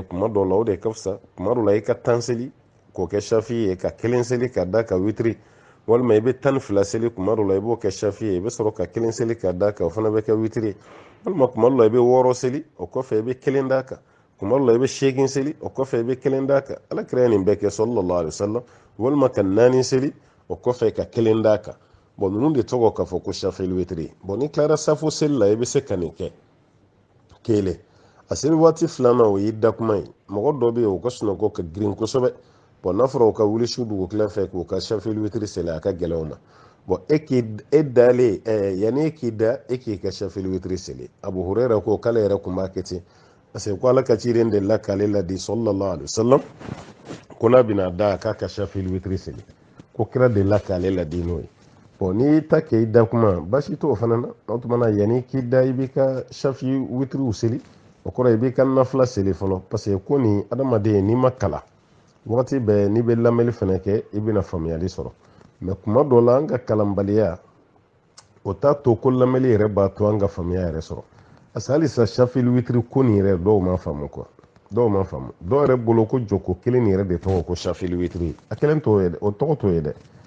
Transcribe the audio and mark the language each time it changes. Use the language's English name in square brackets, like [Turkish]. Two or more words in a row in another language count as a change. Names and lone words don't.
[Bambara] kuma dɔw la o de ka fisa kuma dɔw la i ka 10 seli k'o kɛ shafi ye ka 1 seli ka da ka witri walima i bɛ 12 seli kuma dɔw la i b'o kɛ shafi ye i bɛ sɔrɔ ka 1 seli ka da kan o fana bɛ kɛ witri walima kuma dɔw la i bɛ 6 seli o kɔfɛ i bɛ 1 da kan kuma dɔw la i bɛ 8 seli o kɔfɛ i bɛ 1 da kan Alakira ye nin bɛɛ kɛ [Arabic] صلى الله عليه وسلم [Bambara] walima ka 4 seli o kɔfɛ ka 1 da kan bon ninnu de tɔgɔ k'a fɔ ko [Arabic] الشفع الوتر [Bambara] bon ni tilara safo seli la i bɛ se ka nin kɛ kelen a seli waati filanan o y'i da kuma ye mɔgɔ dɔ bɛ yen o ka sunɔgɔ ka girin kosɛbɛ bon n'a fɔra o ka wuli su dugukila fɛ k'o ka [Arabic] الشفع الوتر [Bambara] seli a ka gɛlɛn o ma bon e dalen yanni e k'i da e k'i ka [Arabic] الشفع الوتر [Bambara] seli Abu Huraira ko k'ale yɛrɛ kun b'a kɛ ten [French] parce que [Bambara] ko Ala ka cilen de la k'ale ladi [Arabic] صلى الله عليه وسلم [Bambara] ko n'a bɛna da k'a ka [Arabic] الشفع الوتر [Bambara] seli ko kira de la k'ale ladi n'o ye bon n'i ta kɛ i da kuma baasi t'o fana na o tuma na yanni k'i da i b'i ka shafi witriw seli o kɔrɔ i b'i ka nafila seli fɔlɔ [French] parce que [Bambara] ko nin adamaden n'i ma kalan wagati bɛɛ n'i bɛ lamɛnni fana kɛ i bɛna faamuyali sɔrɔ mais kuma dɔ la an ka kalanbaliya o t'a to ko lamɛnni yɛrɛ b'a to an ka faamuya yɛrɛ sɔrɔ [French] parce que [Bambara] halisa [Arabic] الشفع الوتر [Bambara] ko nin yɛrɛ dɔw ma faamu quoi dɔw ma faamu dɔw yɛrɛ bolo ko jɔko 1 nin yɛrɛ de tɔgɔ ko [Arabic] الشفع الوتر [Bambara] a kelen t'o ye dɛ o tɔgɔ t'o ye dɛ